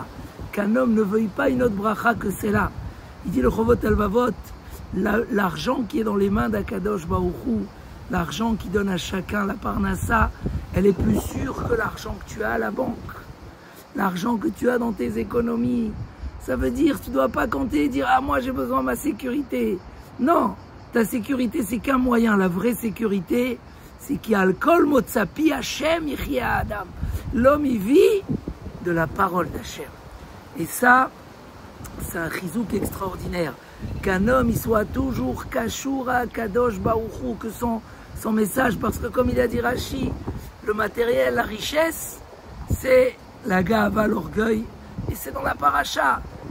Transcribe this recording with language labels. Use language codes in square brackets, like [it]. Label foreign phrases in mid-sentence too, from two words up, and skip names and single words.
[fr] Qu'un homme ne veuille pas une autre bracha que celle-là. Il dit le Chovot Alvavot, l'argent qui est dans les mains d' [he] הקדוש ברוך הוא, [fr] l'argent qui donne à chacun la parnassa, elle est plus sûre que l'argent que tu as à la banque. L'argent que tu as dans tes économies. Ça veut dire, tu ne dois pas compter et dire « Ah, moi, j'ai besoin de ma sécurité. » Non, ta sécurité, c'est qu'un moyen. La vraie sécurité, c'est qu'il y a le [he] כל מוצא פי ה' יחיה אדם. [fr] L'homme, il vit de la parole d'Hachem. Et ça, c'est un chizouk extraordinaire. Qu'un homme, il soit toujours [he] קשורה קדוש ברוכו, [fr] que son message, parce que comme il a dit Rashi, le matériel, la richesse, c'est la gava, l'orgueil, et c'est dans la paracha.